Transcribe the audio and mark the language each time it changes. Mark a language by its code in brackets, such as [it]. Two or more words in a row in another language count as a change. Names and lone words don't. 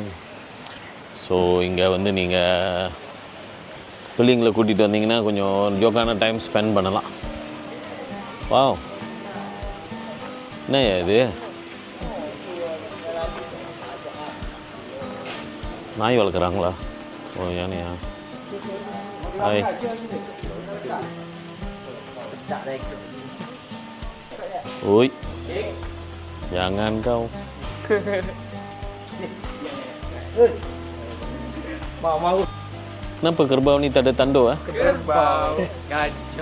[ta] ஸோ இங்கே வந்து நீங்கள் பிள்ளைங்களை கூட்டிகிட்டு வந்தீங்கன்னா கொஞ்சம் ஜோக்கான [en] time spend [ta] பண்ணலாம். வாவ், என்ன இது நாய் வளர்க்குறாங்களா? ஓ, யானையா? ஹாய். [ms] Oi, jangan kau. Mau. Kenapa kerbau ni tak ada tanduk? Kerbau. Gajah.